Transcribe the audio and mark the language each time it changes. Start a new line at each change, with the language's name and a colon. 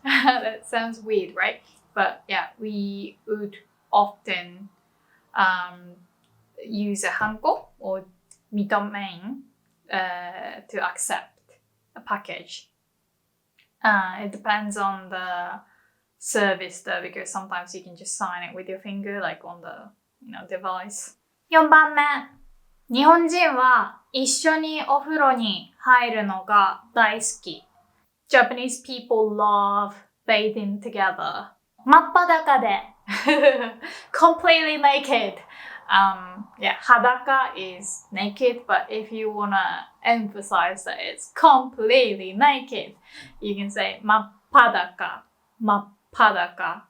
English: That sounds weird, right? But we would often use a hanko or mitomein to accept a package. It depends on the service though, because sometimes you can just sign it with your finger, like on the device.
Japanese: 4番目。日本人は一緒にお風呂に入るのが大好き。
English: Japanese people love bathing together.
Japanese: 真っ裸で。
English: Completely naked. Hadaka is naked, but if you wanna emphasize that it's completely naked, you can say 真っ裸。 Padaka.